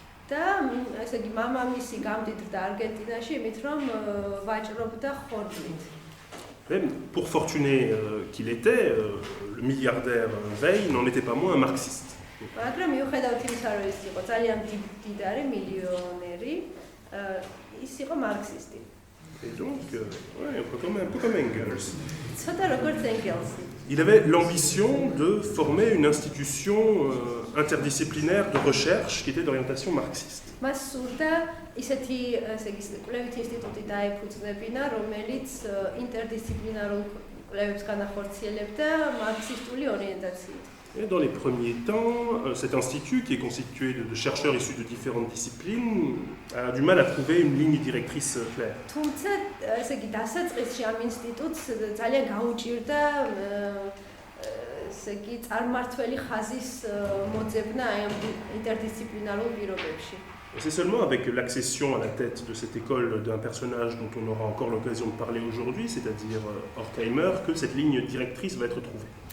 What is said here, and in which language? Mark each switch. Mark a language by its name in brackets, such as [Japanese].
[Georgian] და ესე იგი მამამისი გამდიდრდა არგენტინაში იმით რომ ვაჭრობდა ხორბლით. [French] Pour fortuné qu'il était, le milliardaire Weil n'en était pas moins un marxiste. [Georgian] მაგრამ მიუხედავად იმისა რომ ის იყო ძალიან დიდარი მილიონერი, ის იყო მარქსისტი. [French] Et donc, ouais, un peu comme Engels. [Georgian] ცოტა როგორც ენგელსი. [French] Il avait l'ambition de former une institution interdisciplinaire de recherche qui était d'orientation marxiste. [Georgian] მას სურდა ისეთი კვლევითი ინსტიტუტი დაეფუძნებინა, რომელიც ინტერდისციპლინარულ კვლევებს განახორციელებდა მარქსისტული ორიენტაციით. [French] Et dans les premiers temps, cet institut, qui est constitué de chercheurs issus de différentes disciplines, a du mal à trouver une ligne directrice claire. [Georgian] თუმცა ესე იგი დასაწყისში ამ ინსტიტუტს ძალიან გაუჭირდა ესე იგი წარმართველი ხაზის მოძებნა აი ამ ინტერდისციპლინარულ პირობებში. [French] C'est seulement avec l'accession à la tête de cette école d'un personnage dont on aura encore l'occasion de parler aujourd'hui, c'est-à-dire Horkheimer, que cette ligne directrice va être trouvée.